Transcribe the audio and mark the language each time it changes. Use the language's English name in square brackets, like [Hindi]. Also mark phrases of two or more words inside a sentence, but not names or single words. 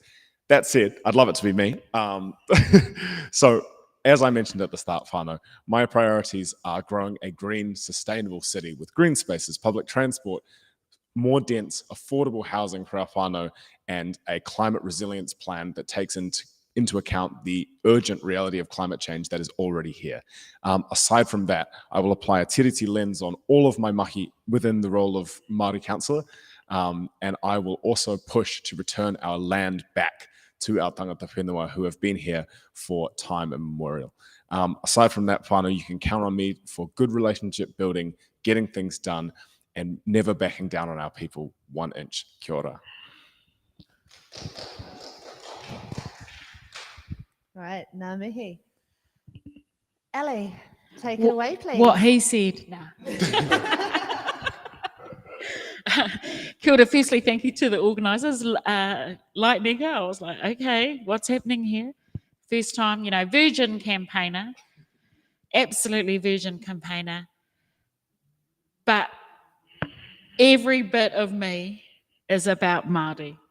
[English] That said, I'd love it to be me. So, as I mentioned at the start, whānau, my priorities are growing a green, sustainable city with green spaces, public transport, more dense, affordable housing for our whānau, and a climate resilience plan that takes into account the urgent reality of climate change that is already here. Aside from that, I will apply a tiriti lens on all of my mahi within the role of Māori councilor, and I will also push to return our land back to our [Māori] tangata whenua [English] who have been here for time immemorial. Aside from that, whānau, you can count on me for good relationship building, getting things done, and never backing down on our people 1 inch. [Māori] Kia ora. Right, ngā mihi. [English] Ellie, take it away, please. What he said. Nah. [Māori] Kia ora, [English] firstly, thank you to the organisers. Like Nico, I was like, okay, what's happening here? First time, virgin campaigner, absolutely virgin campaigner. But every bit of me is about Māori.